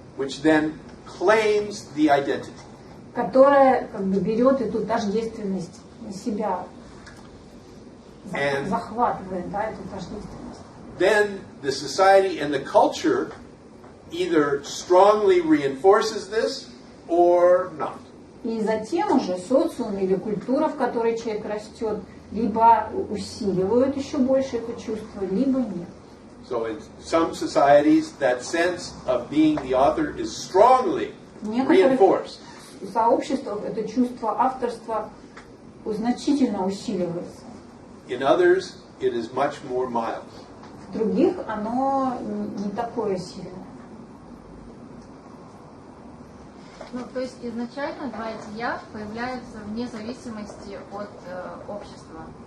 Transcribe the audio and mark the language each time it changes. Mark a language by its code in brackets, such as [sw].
[en] Which then claims the identity. [ru] которое как бы берет эту тождественность на себя, [en] And [ru] захватывает, да, эту тождественность. [en] then the society and the culture either strongly reinforces this or not. [ru] И затем уже социум или культура, в которой человек растет, либо усиливают еще больше это чувство, либо нет. [en] So in some societies, that sense of being the author is strongly [ru] В некоторых [en] reinforced. [ru] сообществах это чувство авторства значительно усиливается. [en] In others, it is much more mild. [ru] В других оно не такое сильное. Ну, то есть изначально два эти «я» появляются вне зависимости от общества.